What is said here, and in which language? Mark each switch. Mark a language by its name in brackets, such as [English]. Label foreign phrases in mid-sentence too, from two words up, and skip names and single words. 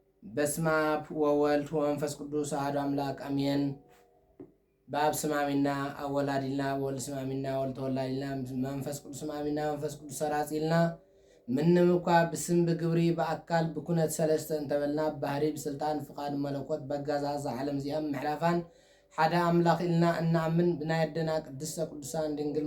[Geez] በስመ አብ ወወልድ ወመንፈስ ቅዱስ አሐዱ አምላክ አሜን። [Tigrinya] በአብ ስም አሜንና አብ ወላዲልና በወልድ ስም አሜንና ወልድ ተወላዲልና መንፈስ ቅዱስ አሜንና መንፈስ ቅዱስ ሰራጺልና ምንም እኳ ብስም በግብሪ በአካል ብኩነት ሰለስተ እንተበልና ባህሪ በስልጣን ፍቃድ መለኮት በጋዛዝ ዓለም ዚያም ምሕላፋን ሓደ አምላክ ኢልና እናምን ብናይ አደና ቅድስተ ቅዱሳን ድንግል